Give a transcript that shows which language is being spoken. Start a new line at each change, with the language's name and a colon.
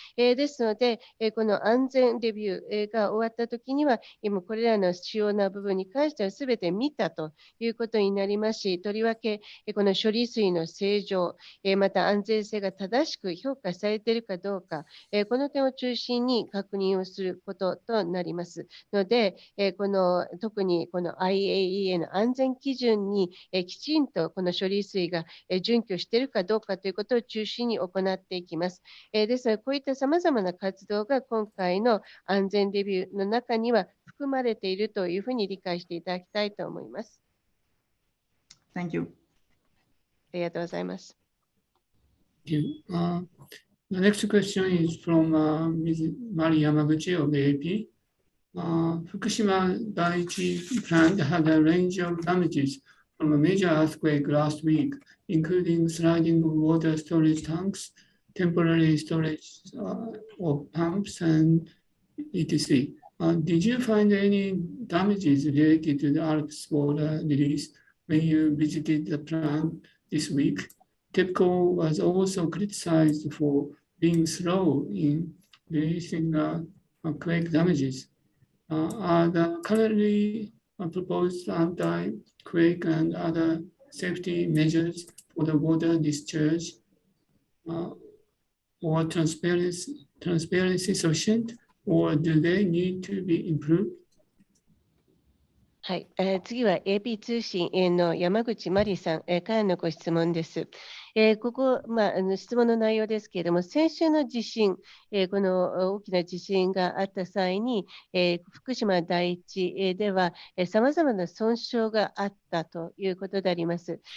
Japanese: ですので、この安全レビューが終わったときには、今これらの主要な部分に関してはすべて見たということになりますし、とりわけこの処理水の正常、また安全性が正しく評価されているかどうか、この点を中心に確認をすることとなりますので、特にこの IAEA の安全基準にきちんとこの処理水が準拠しているかどうかということを中心に行っていきます。ですので、こういったさまざまな活動が今回の安全レビューの中には含まれているというふうに理解していただきたいと思います。
English: Thank you.
Japanese: ありがとうございます。
English: The next question is from Ms. Mari Yamaguchi of the AP. Fukushima Daiichi plant had a range of damages from a major earthquake last week, including sliding water storage tanks, temporary storage of pumps, and etc. Did you find any damages related to the ALPS water release when you visited the plant this week? TEPCO was also criticized for being slow in releasing quake damages. Are the currently proposed anti-quake and other safety measures for the water discharge or transparency sufficient, or do they need to be improved?
Japanese: はい、次は AP 通信の山口真理さんからのご質問です。ここ、質問の内容ですけれども、先週の地震、この大きな地震があった際に、福島第一ではさまざまな損傷があったということであります。